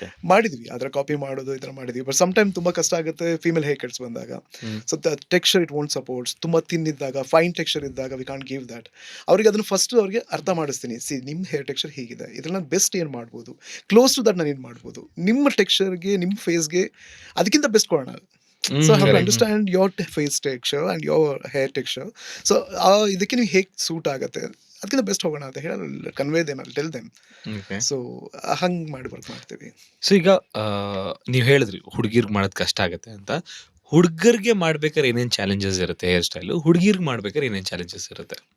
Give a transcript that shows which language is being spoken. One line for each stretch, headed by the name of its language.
Kannada: ಮಾಡಿದ್ವಿ, ಅದರ ಕಾಪಿ ಮಾಡೋದು ಈ ಥರ ಮಾಡಿದ್ವಿ.
English: but some time
Kannada: ತುಂಬ ಕಷ್ಟ ಆಗುತ್ತೆ ಫೀಮೇಲ್ ಹೇರ್ ಕಟ್ಸ್ ಬಂದಾಗ.
English: So the texture it won't supports.
Kannada: ತುಂಬ ತಿನ್ನಿದ್ದಾಗ
English: Fine texture ಇದ್ದಾಗ we can't give that.
Kannada: ಅವ್ರಿಗೆ ಅದನ್ನು ಫಸ್ಟ್ ಅವ್ರಿಗೆ ಅರ್ಥ ಮಾಡಿಸ್ತೀನಿ. ಸಿ ನಿಮ್ಮ ಹೇರ್ ಟೆಕ್ಸ್ಚರ್ ಹೀಗಿದೆ, ಇದ್ರಲ್ಲಿ ನಾನು ಬೆಸ್ಟ್ ಏನು ಮಾಡ್ಬೋದು,
English: close to that
Kannada: ನಾನು ಏನು ಮಾಡ್ಬೋದು, ನಿಮ್ಮ ಟೆಕ್ಸ್ಚರ್ಗೆ ನಿಮ್ಮ ಫೇಸ್ಗೆ ಅದಕ್ಕಿಂತ ಬೆಸ್ಟ್ ಕೊಡೋಣ.
English: So I have to understand your face texture and your hair texture.
Kannada: So ಇದಕ್ಕೆ ನೀವು ಹೇಗೆ ಸೂಟ್ ಆಗುತ್ತೆ ಅದಕ್ಕಿಂತ ಬೆಸ್ಟ್ ಹೋಗೋಣ ಅಂತ ಹೇಳಿ
English: Convey them, I tell them.
Kannada: So ಹಂಗೆ ಮಾಡಿ ವರ್ಕ್ ಮಾಡ್ತೀವಿ. ಸೊ ಈಗ ನೀವು ಹೇಳಿದ್ರಿ ಹುಡುಗಿರ್ಗೆ ಮಾಡೋದು ಕಷ್ಟ ಆಗುತ್ತೆ ಅಂತ. ಹುಡುಗರಿಗೆ ಮಾಡ್ಬೇಕಾದ್ರೆ ಏನೇನು ಚಾಲೆಂಜಸ್ ಇರುತ್ತೆ ಹೇರ್ ಸ್ಟೈಲ್, ಹುಡುಗಿರ್ಗೆ ಮಾಡ್ಬೇಕಾದ್ರೆ ಏನೇನು ಚಾಲೆಂಜಸ್ ಇರುತ್ತೆ?